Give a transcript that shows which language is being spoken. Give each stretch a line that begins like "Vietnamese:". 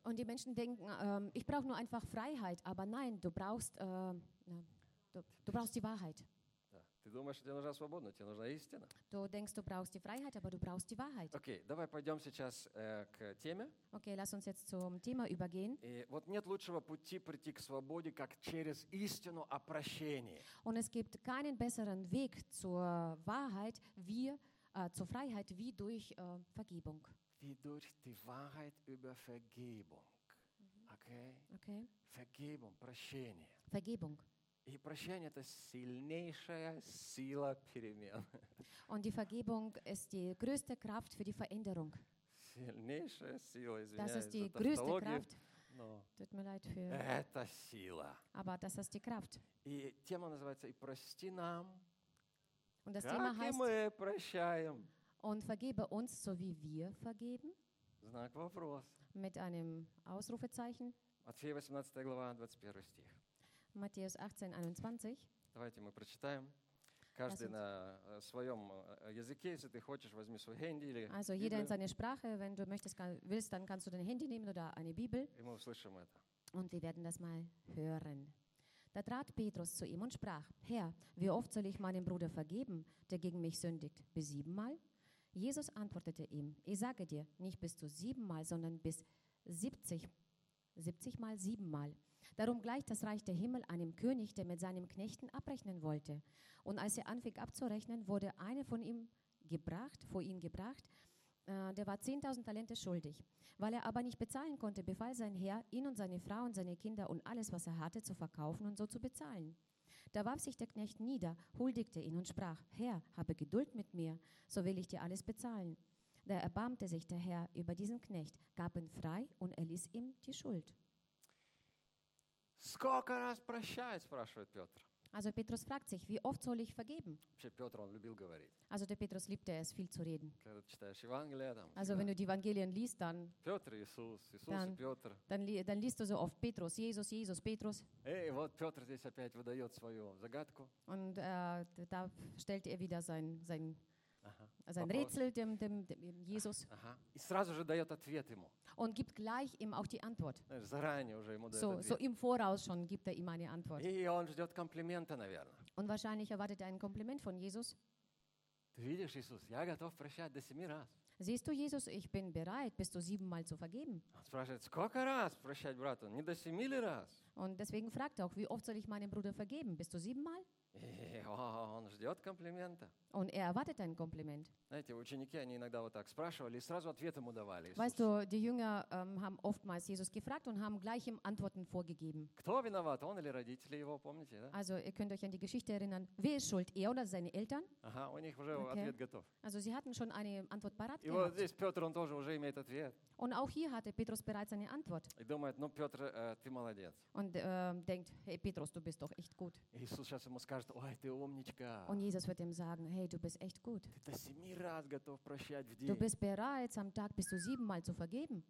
German: Und die Menschen denken: «Ich brauche nur einfach Freiheit». Aber nein, du brauchst die Wahrheit.
Russian: Ты думаешь, что тебе нужна свобода, но тебе нужна истина.
German: Du denkst, du brauchst die Freiheit, aber du brauchst die Wahrheit.
Russian: Okay, давай пойдем сейчас к теме.
German: Okay, lass uns jetzt zum Thema übergehen.
Russian: И вот нет лучшего пути прийти к свободе, как через истину о прощении.
German: Und es gibt keinen besseren Weg zur Wahrheit, zur Freiheit, wie durch Vergebung. Wie durch die Wahrheit über Vergebung. Okay? Okay. Vergebung,
Russian: прощение.
German: Vergebung.
Russian: И прощение – это сильнейшая сила перемен.
German: Und die Vergebung ist die größte Kraft für die Veränderung.
Russian: Сильнейшая сила, извиняюсь.
German: Das ist die größte Kraft. Tut mir leid für.
Russian: Это сила.
German: Aber das ist die Kraft.
Russian: И тема называется: «И прости нам».
German: Und das Thema heißt.
Russian: Как и мы прощаем.
German: Und vergebe uns, so wie wir vergeben.
Russian: Знак вопрос.
German: Mit einem Ausrufezeichen.
Russian: Матфея 18 глава 21 стих.
German: Matthäus 18:21.
Russian: Давайте мы прочитаем. Каждый на своем языке, если ты хочешь, возьми свой Handy или
German: Also Bibel. Jeder in seiner Sprache, wenn du möchtest, willst, dann kannst du dein Handy nehmen oder eine Bibel.
Russian: И мы услышим это.
German: Und wir werden das mal hören. Da trat Petrus zu ihm und sprach: Herr, wie oft soll ich meinem Bruder vergeben, der gegen mich sündigt? Bis 7-mal? Jesus antwortete ihm: Ich sage dir, nicht bis zu 7-mal, sondern bis 70-mal, 7-mal. Darum gleicht das Reich der Himmel einem König, der mit seinen Knechten abrechnen wollte. Und als er anfing abzurechnen, wurde einer von ihm gebracht, vor ihn gebracht, der war 10.000 Talente schuldig. Weil er aber nicht bezahlen konnte, befahl sein Herr, ihn und seine Frau und seine Kinder und alles, was er hatte, zu verkaufen und so zu bezahlen. Da warf sich der Knecht nieder, huldigte ihn und sprach: Herr, habe Geduld mit mir, so will ich dir alles bezahlen. Da erbarmte sich der Herr über diesen Knecht, gab ihn frei und erließ ihm die Schuld.
Russian: Сколько раз прощать, спрашивает Петр.
German: Also Petrus fragt sich, wie oft soll ich vergeben?
Russian: Петр, он любил говорить.
German: Also der Petrus liebte es, viel zu reden.
Russian: Когда ты читаешь Евангелие, там,
German: also
Russian: всегда.
German: Wenn du die Evangelien liest, dann,
Russian: Петр, Иисус, Иисус, dann, Петр.
German: Dann liest du so oft Petrus, Jesus, Jesus, Petrus.
Russian: Эй, вот Петр здесь опять выдает свою загадку.
German: Und da stellt er wieder sein Also ein Rätsel dem Jesus.
Russian: И сразу же дает ответ ему. Он
German: gibt gleich ihm auch die Antwort.
Russian: Заранее уже ему дает ответ.
German: So im Voraus schon gibt er ihm eine Antwort.
Russian: И он ждет комплимента, наверное.
German: Und wahrscheinlich erwartet er ein Kompliment von Jesus.
Russian: Ты видишь, Иисус, я готов прощать до 7 раз.
German: Siehst du, Jesus, ich bin bereit, bis zu 7-mal zu vergeben.
Russian: Он спрашивает, сколько раз прощать, брат, не до 7 ли раз?
German: Und deswegen fragt er auch, wie oft soll ich meinem Bruder vergeben, bis zu 7-mal?
Russian: Он ждет комплимента.
German: Und er erwartet ein Kompliment.
Russian: Знаете, ученики, они иногда вот так спрашивали и сразу ответ ему давали.
German: Weißt du, die Jünger haben oftmals Jesus gefragt und haben gleich ihm Antworten vorgegeben.
Russian: Кто виноват, он или родители его, помните, да?
German: Also, ihr könnt euch an die Geschichte erinnern. Wer ist schuld, er oder seine Eltern?
Russian: Ага, у них уже okay. Ответ готов.
German: Also, sie hatten schon eine Antwort parat gehabt.
Russian: И вот здесь Петр, он тоже уже имеет ответ.
German: Und auch hier hatte Petrus bereits eine Antwort.
Russian: И думает, ну, Петр, ты молодец.
German: Und denkt, hey, Petrus, du bist doch echt gut.
Russian: Иисус сейчас ему скажет, ой, ты умничка.
German: Und Jesus wird ihm sagen, hey, du bist echt gut. Du bist bereit, am Tag bis zu 7-mal zu vergeben.